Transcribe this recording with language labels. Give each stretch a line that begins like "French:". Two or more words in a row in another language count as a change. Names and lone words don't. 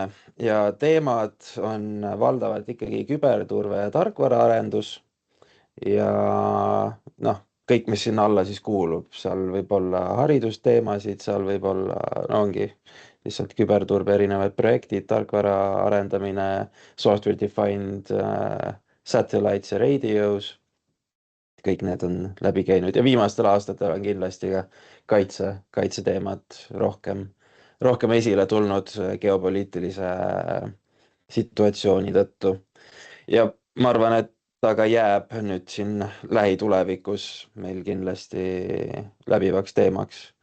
Estonian: Ja teemad on valdavalt ikkagi küberturve ja tarkvaraarendus ja kõik, mis sinna alla siis kuulub, seal võib olla haridusteemasid, seal võib olla, ongi lihtsalt küberturbe erinevad projektid, tarkvara arendamine,
English: software defined satellites ja radios.
Estonian: Kõik need on läbi käinud ja viimastel aastatel on kindlasti ka kaitseteemad rohkem esile tulnud geopoliitilise situatsiooni tõttu. Ja ma arvan, et ta ka jääb nüüd siin lähitulevikus meil kindlasti läbivaks teemaks.